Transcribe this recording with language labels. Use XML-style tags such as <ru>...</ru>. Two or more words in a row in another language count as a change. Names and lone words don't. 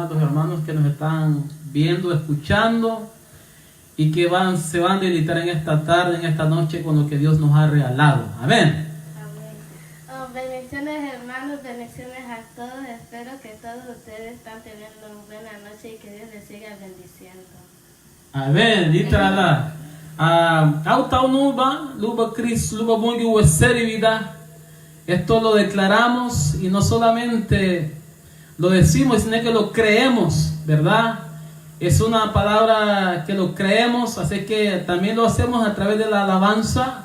<es>A los hermanos que nos están viendo, escuchando y que se van a deleitar en esta tarde, en esta noche con lo que Dios nos ha regalado. Amén. Amén. Bendiciones, hermanos, bendiciones a todos. Espero que todos ustedes están teniendo una buena noche y que Dios les siga bendiciendo. Amén. Literal. Autau luba Cristo, luba bungi hueseri vida. Esto lo declaramos y no solamente lo decimos, sino que lo creemos, ¿verdad? Es una palabra que lo creemos, así que también lo hacemos a través de la alabanza.</es>